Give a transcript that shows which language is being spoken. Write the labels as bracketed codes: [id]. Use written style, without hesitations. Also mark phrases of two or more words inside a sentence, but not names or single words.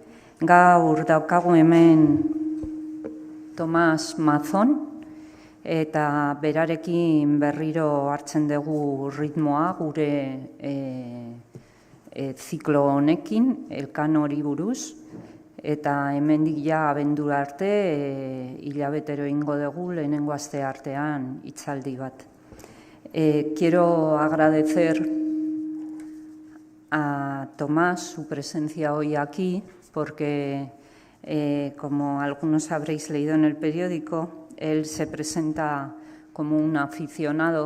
[eu] Gaur daukagu hemen Tomas Mazón eta berarekin berriro hartzen dugu ritmoa gure ziklo honekin, Elkano hori buruz. Eta hemendik ja abendura arte hilabetero ingo dugu lehenengo aste artean hitzaldi bat. [es] Quiero agradecer a Tomás su presencia hoy aquí porque, como algunos habréis leído en el periódico, él se presenta como un aficionado.